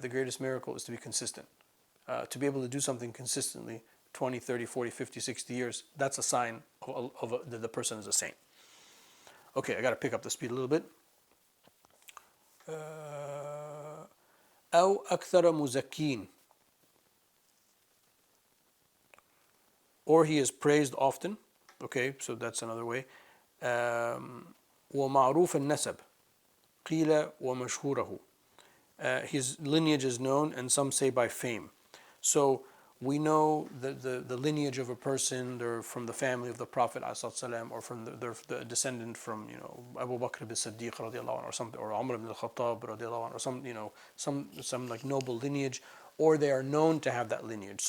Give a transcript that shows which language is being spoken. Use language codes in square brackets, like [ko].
[en] The greatest miracle is to be consistent. To be able to do something consistently 20, 30, 40, 50, 60 years, that's a sign that the person is a saint. Okay, I got to pick up the speed a little bit. [ar] أو أكثر مزكين, [en] or he is praised often. Okay, so that's another way. [ar] ومعروف النسب قيل ومشهوره. [en] His lineage is known, and some say by fame. So we know the lineage of a person. They're from the family of the Prophet ﷺ, or from the descendant from Abu Bakr ibn Siddiq radiallahu anhu, or something, or Umar ibn al-Khattab radiallahu anhu, or some like noble lineage, or they are known to have that lineage.